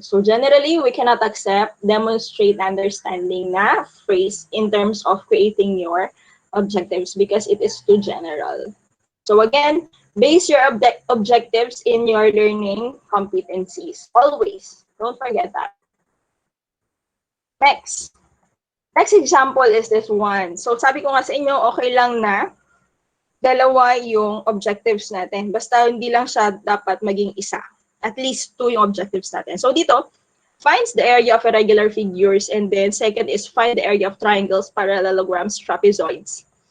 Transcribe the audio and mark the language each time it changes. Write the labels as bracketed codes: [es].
[en] So generally, we cannot accept demonstrate understanding na phrase in terms of creating your objectives because it is too general. So again, base your objectives in your learning competencies. Always. Don't forget that. Next. Next example is this one. [tl] So sabi ko nga sa inyo, okay lang na dalawa yung objectives natin. Basta hindi lang siya dapat maging isa. At least 2 yung objectives natin. [en] So dito, finds the area of irregular figures, and then second is find the area of triangles, parallelograms, trapezoids.